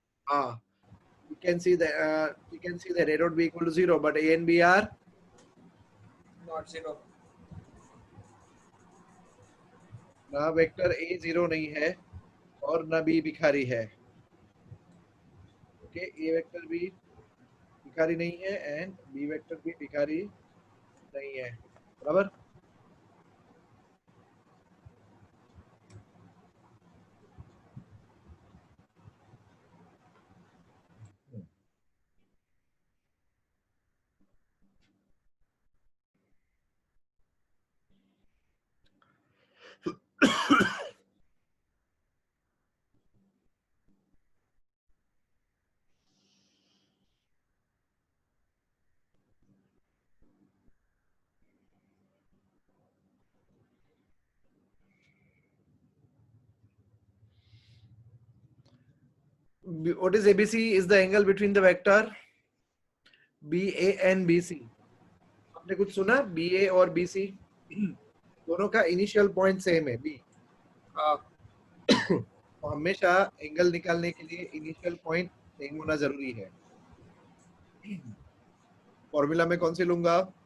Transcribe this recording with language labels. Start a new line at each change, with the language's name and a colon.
English: हाँ you can see that a dot b equal to 0 but a and b are not 0।
Hindi: ना vector a 0 नहीं है और ना b भिखारी है। ओके ए वेक्टर b भिखारी नहीं है एंड बी वेक्टर भी भिखारी नहीं है, बराबर।
English: What is ABC? Is the angle between the vector BA and BC.
Hindi: आपने कुछ सुना? BA और BC दोनों का इनिशियल पॉइंट सेम है B। तो हमेशा एंगल निकालने के लिए इनिशियल पॉइंट सेम होना जरूरी है। फॉर्मूला में कौन सी लूंगा?